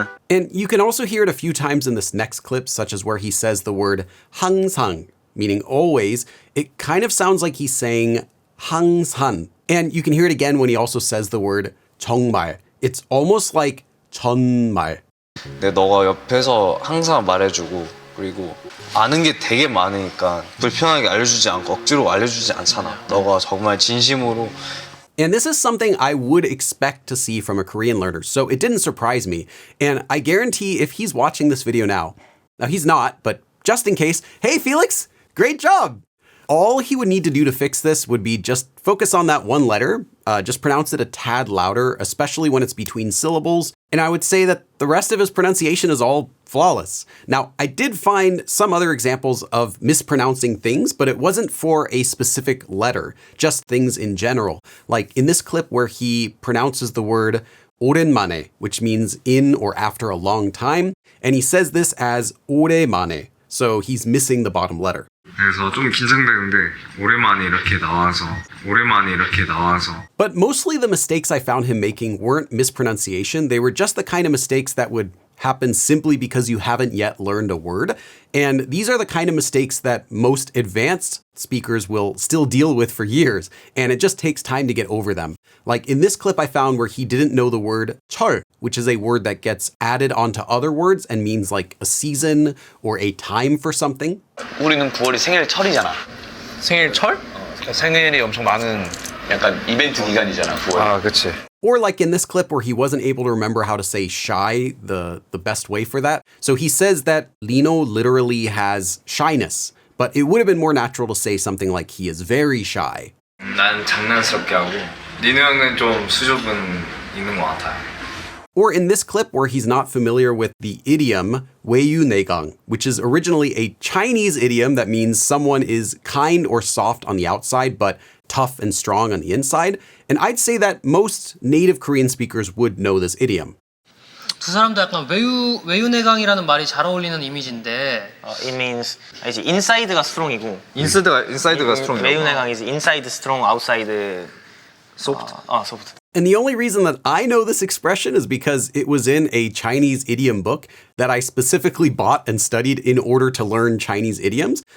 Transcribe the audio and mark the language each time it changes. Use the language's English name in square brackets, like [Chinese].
[English] And you can also hear it a few times in this next clip, such as where he says the word 항상, meaning always. It kind of sounds like he's saying 항상. And you can hear it again when he also says the word 정말. It's almost like 전말. [Korean] 근데 너가 옆에서 항상 말해주고 그리고 아는 게 되게 많으니까 불편하게 알려주지 않고 억지로 알려주지 않잖아. 너가 정말 진심으로. [English] And this is something I would expect to see from a Korean learner, so it didn't surprise me. And I guarantee if he's watching this video now he's not, but just in case, hey Felix, great job! All he would need to do to fix this would be just focus on that one letter, just pronounce it a tad louder, especially when it's between syllables, and I would say that the rest of his pronunciation is all flawless. Now, I did find some other examples of mispronouncing things, but it wasn't for a specific letter, just things in general. Like in this clip where he pronounces the word 오랜만에, which means in or after a long time, and he says this as 오랜만에, so he's missing the bottom letter. [Korean] 그래서 좀 긴장되는데 오랜만에 이렇게 나와서 [English] But mostly the mistakes I found him making weren't mispronunciation. They were just the kind of mistakes that would happen simply because you haven't yet learned a word. And these are the kind of mistakes that most advanced speakers will still deal with for years. And it just takes time to get over them. Like in this clip I found where he didn't know the word 철, which is a word that gets added onto other words and means like a season or a time for something. [Korean] 우리는 9월이 생일 철이잖아. 생일 철? 생일이 엄청 많은 약간 이벤트 기간이잖아, 9월. 그치. [English] Or like in this clip where he wasn't able to remember how to say shy, the best way for that. So he says that Lino literally has shyness, but it would have been more natural to say something like he is very shy. [Korean] 난 장난스럽게 하고 니노 형은 좀 수줍은 있는 것 같아요. [English] Or in this clip where he's not familiar with the idiom 외유내강, which is originally a Chinese idiom that means someone is kind or soft on the outside, but tough and strong on the inside. And I'd say that most native Korean speakers would know this idiom. [Korean] 두 사람도 약간 외유내강이라는 말이 잘 어울리는 이미지인데. [English] It means [Korean] 이제 inside가 strong이고 인사이드가 스트롱. [English] 외유내강 is inside strong, outside soft. soft. And the only reason that I know this expression is because it was in a Chinese idiom book that I specifically bought and studied in order to learn Chinese idioms.